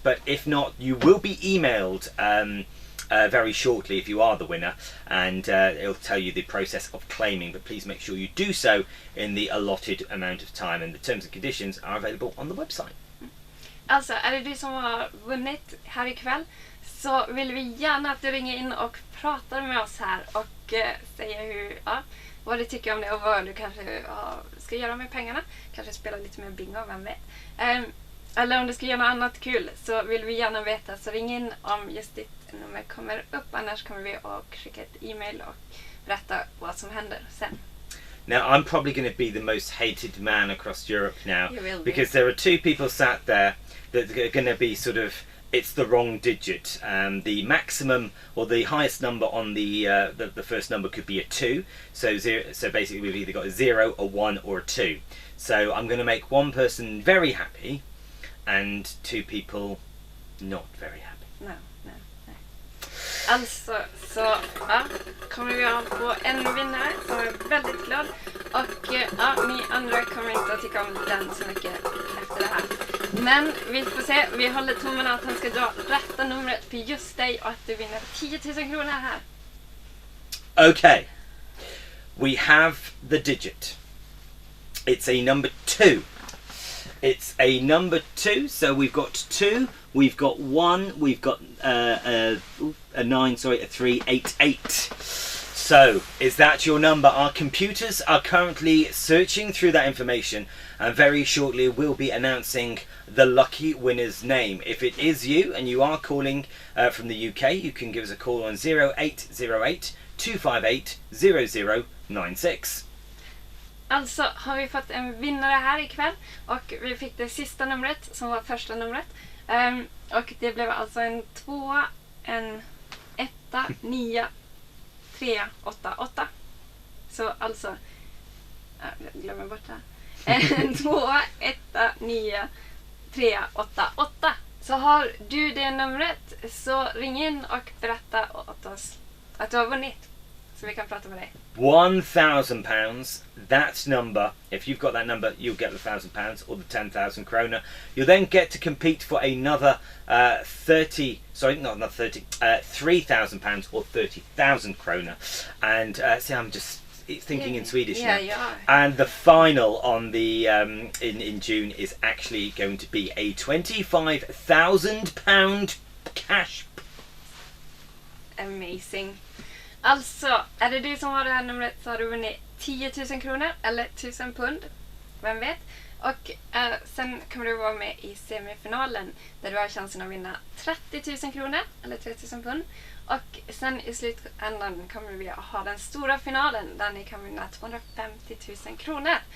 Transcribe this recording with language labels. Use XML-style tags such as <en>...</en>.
<en>But if not, you will be emailed very shortly if you are the winner, and it'll tell you the process of claiming. But please make sure you do so in the allotted amount of time, and the terms and conditions are available on the website.</en> <sv>Alltså, är det du som har vunnit här ikväll, så vill vi gärna att du ringer in och pratar med oss här och säger vad du tycker om det och vad du kanske ska göra med pengarna. Kanske spela lite mer bingo, vem vet. Eller om du ska göra något annat kul, så vill vi gärna veta. Så ring in om just ditt nummer kommer upp. Annars kommer vi att skicka ett e-mail och berätta vad som händer sen.</sv> <en>Now, I'm probably going to be the most hated man across Europe now. You will be. Because there are two people sat there that are going to be sort of, it's the wrong digit. The maximum or the highest number on the first number could be a 2. So basically we've either got a 0, a 1 or a 2. So I'm going to make one person very happy and two people not very happy. No.</en> <sv>Alltså, så kommer vi ha på en vinnare som är väldigt glad. Och ni andra kommer inte att tycka om den så mycket efter det här. Men vi får se, vi håller tummarna att han ska dra rätta numret för just dig och att du vinner 10 000 kronor här.</sv> <en>Okay, we have the digit. It's a number 2. It's a number 2, so we've got 2, we've got 1, we've got a 9, sorry, a 3, 8, 8. So, is that your number? Our computers are currently searching through that information, and very shortly we'll be announcing the lucky winner's name. If it is you and you are calling from the UK, you can give us a call on 0808 258 0096.</en> <sv>Alltså har vi fått en vinnare här ikväll och vi fick det sista numret som var första numret. Och det blev alltså en 2, en 1, 9, 3, 8, 8. Så alltså, jag glömmer bort det här. En 2, 1, 9, 3, 8, 8. Så har du det numret så ring in och berätta åt oss att du har vunnit. Så vi kan prata med dig.</sv> <en>£1,000, that number. If you've got that number, you'll get the £1,000 or the 10,000 kronor. You'll then get to compete for another 3,000 pounds or 30,000 kronor. And see, I'm just thinking in Swedish now. Yeah. And the final on the in June is actually going to be a £25,000 cash. Amazing.</en> <sv>Alltså, är det du som har det här numret så har du vunnit 10 000 kronor eller 1000 pund. Vem vet? Och sen kommer du vara med i semifinalen där du har chansen att vinna 30 000 kronor eller 3000 pund. Och sen i slutändan kommer vi att ha den stora finalen där ni kan vinna 250 000 kronor.</sv>